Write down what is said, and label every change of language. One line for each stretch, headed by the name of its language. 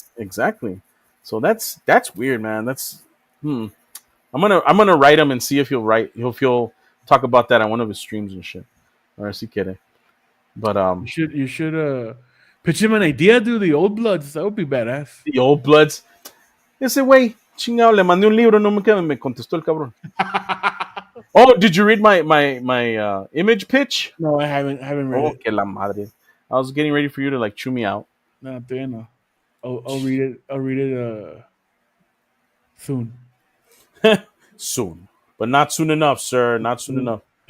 English: Exactly. So that's weird, man. That's hmm. I'm gonna write him and see if he'll talk about that on one of his streams and shit. Or
Spanish: si quiere.
English: But You should pitch him an idea, dude. The old bloods, that would be badass. the old bloods.
Spanish: Ese güey, chingado, le mandé un libro, no me contestó el cabrón.
English: Oh, did you read my image pitch? No, I haven't read Oh, it.
Spanish: que la madre.
English: I was getting ready for you to like chew me out.
Spanish: No, todavía no.
English: I'll read it. I'll read it soon. Soon. But not soon enough, sir. Not soon enough.